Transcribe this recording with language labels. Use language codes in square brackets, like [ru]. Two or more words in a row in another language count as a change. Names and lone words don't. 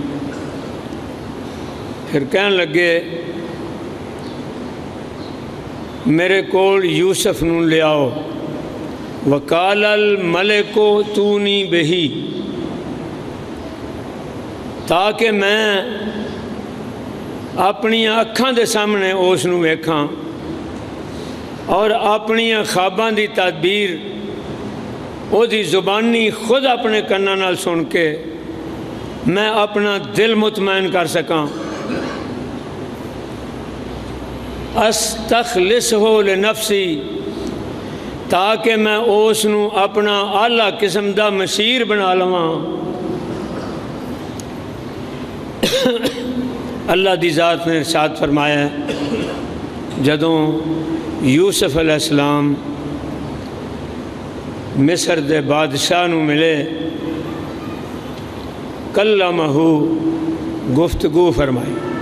[pa] پھر کہنے لگے میرے کول یوسف نوں لے آؤ۔ [ar] وقال الملک تونی بہی، [pa] تاکہ میں اپنی اکھاں دے سامنے اس نوں ویکھاں اور اپنی خواباں دی تعبیر او دی زبانی خود اپنے کناں نال سن کے میں اپنا دل مطمئن کر سکاں۔ [ar] استخلصہ لنفسی، [pa] تاکہ میں اس نوں اپنا اعلیٰ قسم دا مشیر بنا لواں۔ اللہ دی ذات نے ارشاد فرمایا ہے، جدوں یوسف علیہ السلام مصر دے بادشاہ نوں ملے، کلمہ، گفتگو فرمائی۔